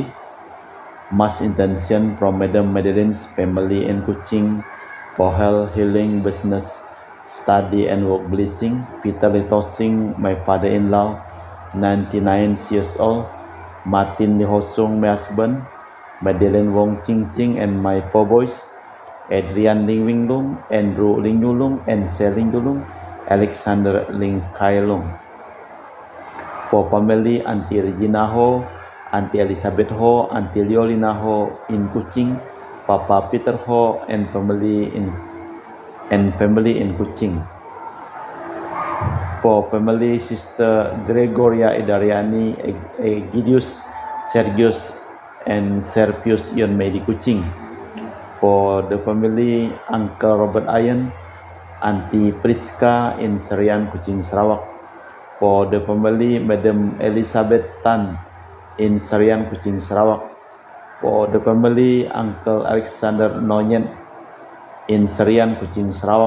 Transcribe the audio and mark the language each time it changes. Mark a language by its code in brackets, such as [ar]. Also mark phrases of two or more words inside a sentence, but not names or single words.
[en] Mass intention from Madam Madeline's family in Kuching for health, healing, business, study, and work blessing. Peter Litosing, my father-in-law, 99 years old. Martin Lihosung, my husband. Madeline Wong Ching Ching and my four boys. Adrian Ling Wing Lung, Andrew Ling Yulung, and Selin Yulung, Alexander Ling Kai Lung. For family, Auntie Regina Ho, Auntie Elizabeth Ho, Auntie Liolina Ho in Kuching, Papa Peter Ho, and family in Kuching. For family, Sister Gregoria Idariani, Egidius, Sergius, and Serpius Yon Medi Kuching. For the family, Uncle Robert Ayen, Auntie Priska in Serian Kuching, Sarawak. For the family, Madam Elizabeth Tan in Serian Kuching, Sarawak. For the family, Uncle Alexander Noyen in Serian Kuching, Sarawak.